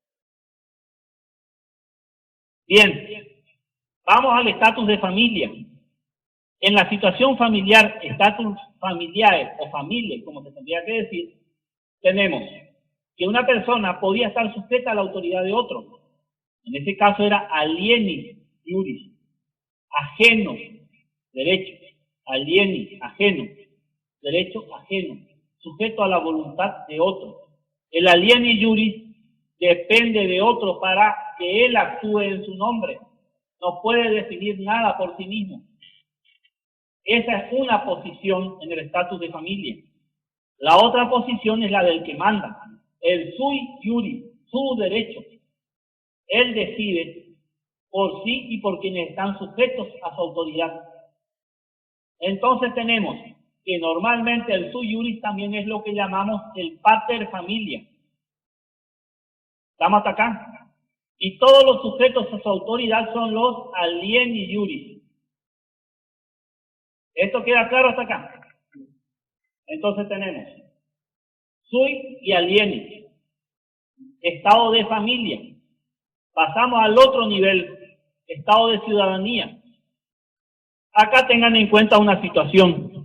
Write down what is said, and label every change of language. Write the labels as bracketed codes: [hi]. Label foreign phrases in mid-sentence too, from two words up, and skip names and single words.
[es] Bien, vamos al estatus de familia. En la situación familiar, estatus familiar o familia, como se tendría que decir, tenemos que una persona podía estar sujeta a la autoridad de otro. En ese caso era [la] alieni iuris, [es] ajeno, derecho, alieni, ajeno, derecho ajeno, sujeto a la voluntad de otro. El [la] alieni iuris [es] depende de otro para que él actúe en su nombre. No puede definir nada por sí mismo. Esa es una posición en el estatus de familia. La otra posición es la del que manda, el [la] sui iuris, [es] su derecho. Él decide por sí y por quienes están sujetos a su autoridad. Entonces tenemos que normalmente el [la] sui iuris [es] también es lo que llamamos el [la] pater familia. [es] ¿Estamos hasta acá? Y todos los sujetos a su autoridad son los alieni iuris. ¿Esto queda claro hasta acá? Entonces tenemos sui y alieni, estado de familia. Pasamos al otro nivel, estado de ciudadanía. Acá tengan en cuenta una situación.